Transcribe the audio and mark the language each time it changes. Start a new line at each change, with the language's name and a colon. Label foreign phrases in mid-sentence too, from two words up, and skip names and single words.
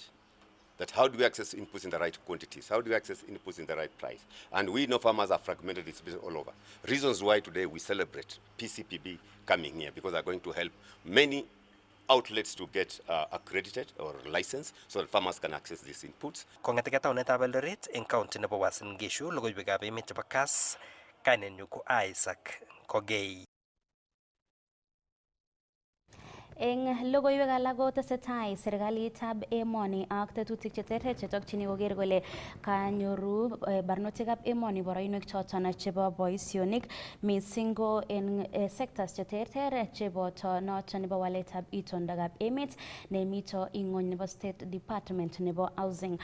English: That how do we access inputs in the right quantities? How do we access inputs in the right price? And we know farmers are fragmented all over. Reasons why today we celebrate PCPB coming here, because they're going to help many outlets to get accredited or licensed so that farmers can access these inputs.
Kalenjin: Kong'ete taunetab Eldoret eng county nebo Uasin Gishu, logoiwekab emet chebo Kass, kainenyu ko Isaac Kogei. Eng logoiwek alak kotesetai serikalitab emoni ak tetutik cheterter chetokchini koker kole kanyoru barnotikab emoni boroinwek choton chebo boisionik mising ko en sectors cheterter cheboto noton nebo waletab itondab emet nemito ing'ony nebo State Department nebo Housing.